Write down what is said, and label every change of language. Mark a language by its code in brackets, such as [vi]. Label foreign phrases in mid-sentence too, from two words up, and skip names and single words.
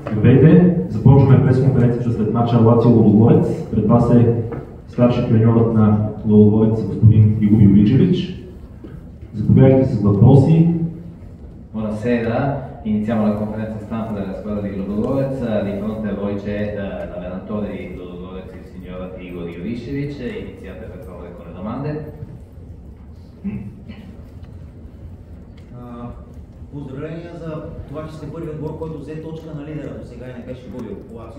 [bg] Здравейте! Започваме пресконференцията след мача Лацио Лудогорец. Пред вас е старши треньорът на Лудогорец, господин Игор Юричевич. Заповядайте с въпроси. [it] Buonasera, iniziamo la conferenza stampa della squadra di Ludogorez. Di fronte a voi c'è l'allenatore di Ludogorez, il signor Igor Jurišević. Iniziate per favore con le domande. [bg] Поздравления за това, че сте първият отбор, който взе точка на лидера до сега и не беше губил Лацио.